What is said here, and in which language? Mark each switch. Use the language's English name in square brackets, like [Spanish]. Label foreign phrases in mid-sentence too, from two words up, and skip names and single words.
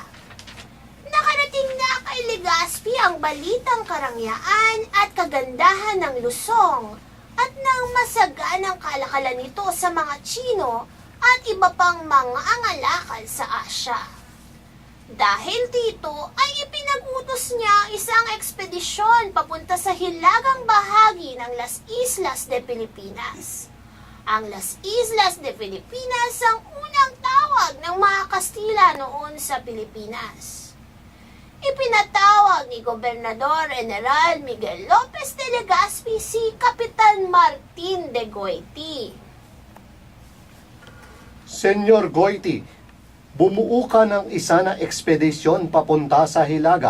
[Filipino] Nakarating na kay Legazpi ang balitang karangyaan at kagandahan ng Luzon at ng masaganang kalakalan nito sa mga Tsino at iba pang mga angalakal sa Asya. Dahil dito ay ipinag-utos niya ang isang ekspedisyon papunta sa hilagang bahagi ng Las Islas de Filipinas. Ang Las Islas de Filipinas ang unang tawag ng mga Kastila noon sa Pilipinas. Ipinatawag ni Gobernador General Miguel Lopez de Legazpi si Kapitan Martin de Goiti. Senyor Goiti, bumuo ka ng isa na ekspedisyon papunta sa Hilaga.